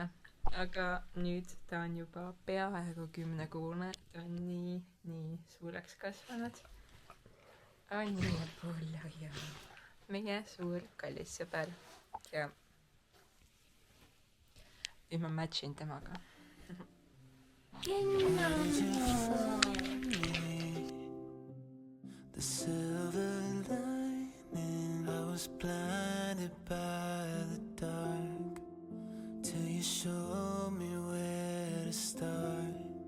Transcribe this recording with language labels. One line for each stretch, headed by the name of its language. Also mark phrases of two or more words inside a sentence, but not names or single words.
Estonian: Aga nüüd ta on juba peaaegu 10-kuune. Ta on nii suureks kasvanud. On nii Apollo ja meie suur kallis sõber. Ja ma matchin temaga.
English: The silver lining, I was blinded by the dark till you showed me where to start.